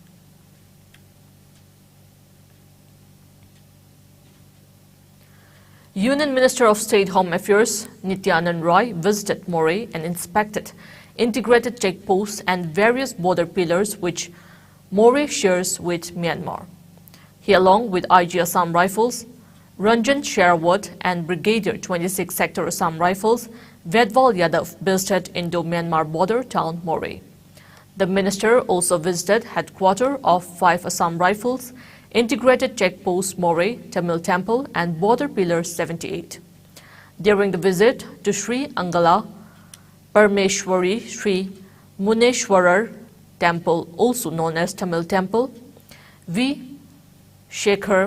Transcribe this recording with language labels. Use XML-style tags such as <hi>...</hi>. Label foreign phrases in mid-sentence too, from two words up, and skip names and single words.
<en>Union Minister of State Home Affairs Nityanand Rai visited Moreh and inspected integrated checkposts and various border pillars which Moreh shares with Myanmar. He, along with IG Assam Rifles, Ranjan Sherawat and Brigadier 26 Sector Assam Rifles, Vedval Yadav, visited Indo-Myanmar border town Moreh. The minister also visited headquarters of 5 Assam Rifles, integrated checkpost Moreh, Tamil Temple and border pillar 78. During the visit to Sri Angala Parmeshwari Sri Muneshwarar Temple, also known as Tamil Temple, V.</en>